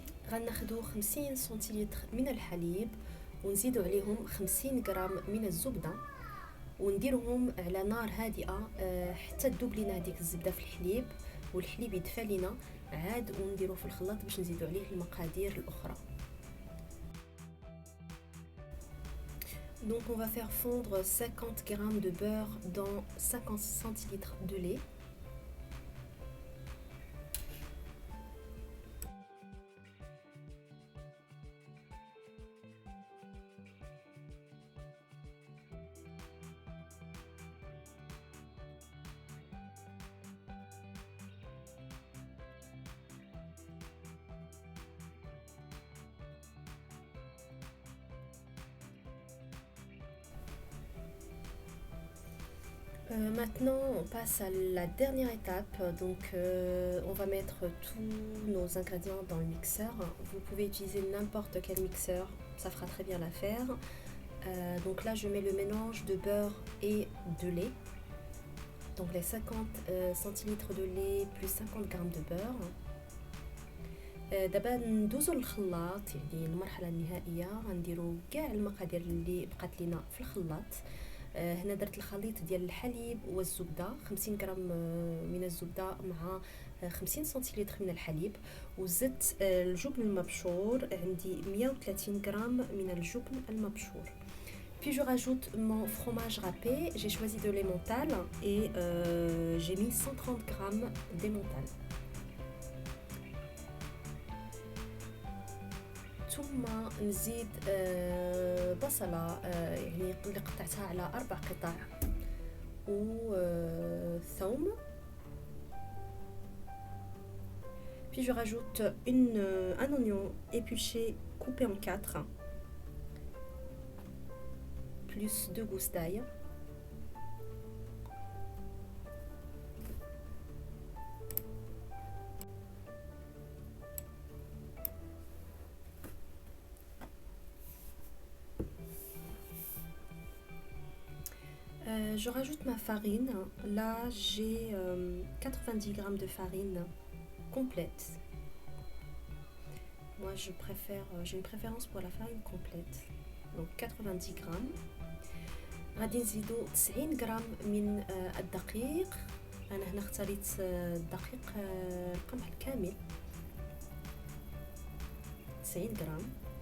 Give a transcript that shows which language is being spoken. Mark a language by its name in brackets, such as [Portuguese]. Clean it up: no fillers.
[Arabic] غناخدو 50 سنتيلتر من الحليب ونزيدو عليهم 50 غرام من الزبده ونديرهم على نار هادئه حتى تذوب لينا هذيك الزبده في الحليب والحليب يدفى لينا عاد، ونديروه في الخلاط باش نزيدو عليه المقادير الاخرى. [French] Donc on va faire fondre 50 grammes de beurre dans 50 centilitres de lait. Maintenant, on passe à la dernière étape. Donc, on va mettre tous nos ingrédients dans le mixeur. Vous pouvez utiliser n'importe quel mixeur, ça fera très bien l'affaire. Donc là, je mets le mélange de beurre et de lait. Donc les 50 centilitres de lait plus 50 grammes de beurre. [Arabic] دابا ندوزو للخلاط، يعني المرحله النهائيه غنديرو كاع المقادير اللي بقات لينا في الخلاط. هنا درت الخليط ديال الحليب والزبده، 50 غرام من الزبده مع 50 سنتيلتر من الحليب، وزدت الجبن المبشور، عندي 130 غرام من الجبن المبشور. [French] Puis je rajoute mon fromage râpé, j'ai choisi de l'emmental et j'ai mis 130 grammes d'emmental. [Arabic] ثم نزيد بصلة، يعني اللي قطعتها على 4 قطع، وثوم. [French] Puis je rajoute un oignon épluché coupé en 4, plus 2 gousses d'ail. Je rajoute ma farine. Là, j'ai 90 grammes de farine complète. moi j'ai une préférence pour la farine complète. Donc 90 grammes. [Arabic] غادي نزيدو 90 غرام من الدقيق. انا هنا اختاريت الدقيق القمح الكامل 90 غرام.